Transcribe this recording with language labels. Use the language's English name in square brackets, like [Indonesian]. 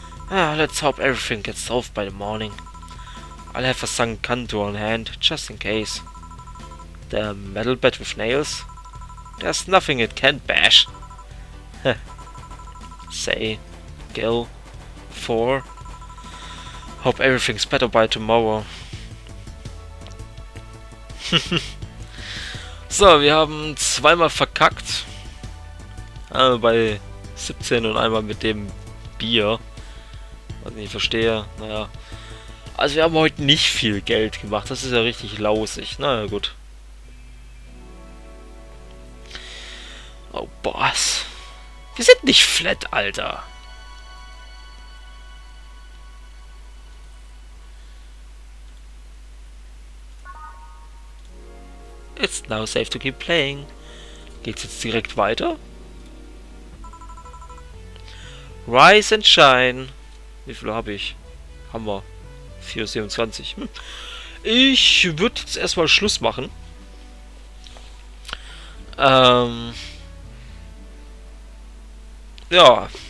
[English] Let's hope everything gets solved by the morning. I'll have a Sankanto on hand, just in case. The metal bed with nails? There's nothing it can't bash. Say, Gil, 4. Hope everything's better by tomorrow. [German] So, wir haben zweimal verkackt. Einmal bei 17 und einmal mit dem Bier. Was ich nicht verstehe. Naja. Also wir haben heute nicht viel Geld gemacht. Das ist ja richtig lausig. Naja, gut. Oh, Boss. Wir sind nicht flat, Alter. [English] It's now safe to keep playing. [German] Geht's jetzt direkt weiter? [English] Rise and Shine. [German] Wie viel habe ich? Haben wir. 4,27. Ich würde jetzt erstmal Schluss machen. Ja.